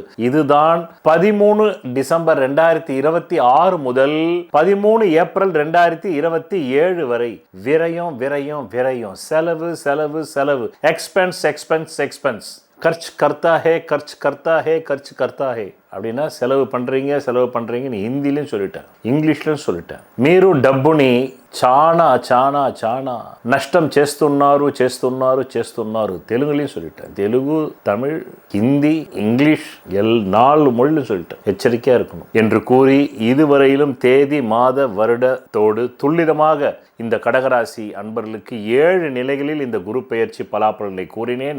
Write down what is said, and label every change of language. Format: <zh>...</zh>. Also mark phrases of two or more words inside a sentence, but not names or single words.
<ta>இதுதான் 13 டிசம்பர் 2026 முதல் 13 ஏப்ரல் 2027 வரை விரயம் விரயம் விரயம், செலவு செலவு செலவு,</ta> <en>expense expense expense.</en> <hi>खर्च करता है खर्च करता है खर्च करता है</hi> <ta>அப்படின்னா செலவு பண்றீங்கன்னு ஹிந்திலையும் சொல்லிட்டேன், இங்கிலீஷ்லையும் சொல்லிட்டேன்.</ta> <te>మీరు డబ్బుని చాలా చాలా చాలా నష్టం చేస్తున్నారు</te> <ta>தெலுங்குலையும் சொல்லிட்டேன். தெலுங்கு, தமிழ், ஹிந்தி, இங்கிலீஷ் 4 மொழியிலும் சொல்லிட்டேன். எச்சரிக்கையா இருக்கணும் என்று கூறி இதுவரையிலும் தேதி மாத வருடத்தோடு துல்லிதமாக இந்த கடகராசி அன்பர்களுக்கு 7 நிலைகளில் இந்த குரு பெயர்ச்சி பலாபலனை கூறினேன்.</ta>